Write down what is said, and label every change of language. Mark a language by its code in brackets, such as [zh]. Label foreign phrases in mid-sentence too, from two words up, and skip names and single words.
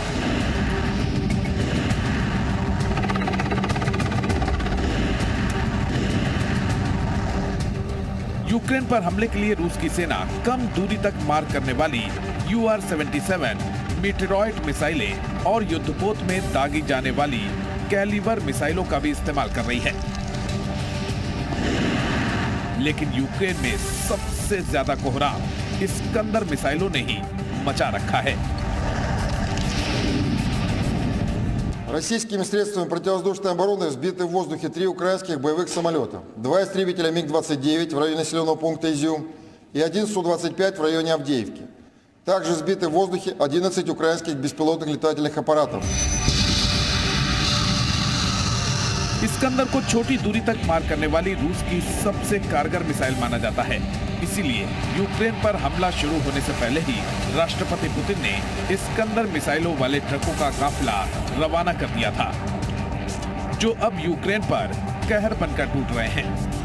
[hi] यूक्रेन पर हमले के लिए रूस की सेना कम दूरी तक मार करने वाली UR-77 मीटेरॉइड मिसाइलें और युद्धपोत में दागी जाने वाली कैलिबर मिसाइलों का भी इस्तेमाल कर रही है। लेकिन यूक्रेन में सबसे ज्यादा कोहराम इस्कंदर मिसाइलों ने ही मचा रखा है। [ru] Российскими средствами противовоздушной обороны сбиты в воздухе 3 украинских боевых самолета, 2 истребителя МиГ-29 в районе населенного пункта Изюм и 1 Су-25 в районе Авдеевки. Также сбиты в воздухе 11 украинских беспилотных летательных аппаратов. [hi] इस्कंदर को छोटी दूरी तक मार करने वाली रूस की सबसे कारगर मिसाइल माना जाता है। इसीलिए यूक्रेन पर हमला शुरू होने से पहले ही राष्ट्रपति पुतिन ने इस्कंदर मिसाइलों वाले ट्रकों का काफिला रवाना कर दिया था, जो अब यूक्रेन पर कहर बनकर टूट रहे हैं।